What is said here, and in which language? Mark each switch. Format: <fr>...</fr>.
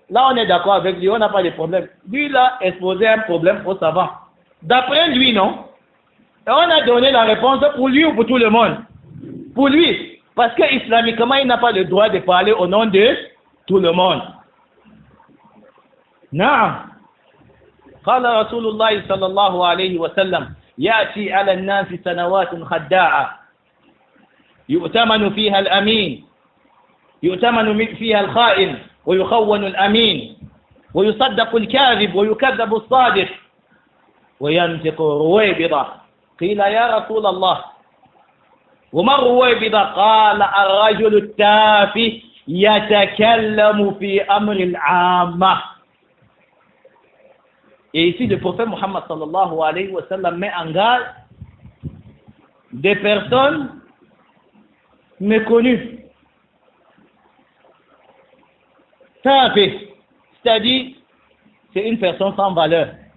<fr>Là, on est d'accord avec lui, on n'a pas de problème. Lui, il a exposé un problème aux savants. D'après lui, non? Et on a donné la réponse pour lui ou pour tout le monde? Pour lui. Parce que islamiquement, il n'a pas le droit de parler au nom de tout le monde. Non.</fr> <ar>قال رسول الله صلى الله عليه وسلم يأتي على الناس سنوات خداعة يؤتمن فيها الأمين يؤتمن فيها الخائن ويخون الأمين ويصدق الكاذب ويكذب الصادق وينطق رويبضة قيل يا رسول الله وما الرويبضة قال الرجل التافه يتكلم في أمر العامة.</ar> <fr>Et ici, le prophète Muhammad</fr> <ar>sallallahu alayhi wa sallam</ar> <fr>met en garde des personnes méconnues. C'est-à-dire, c'est une personne sans valeur.</fr>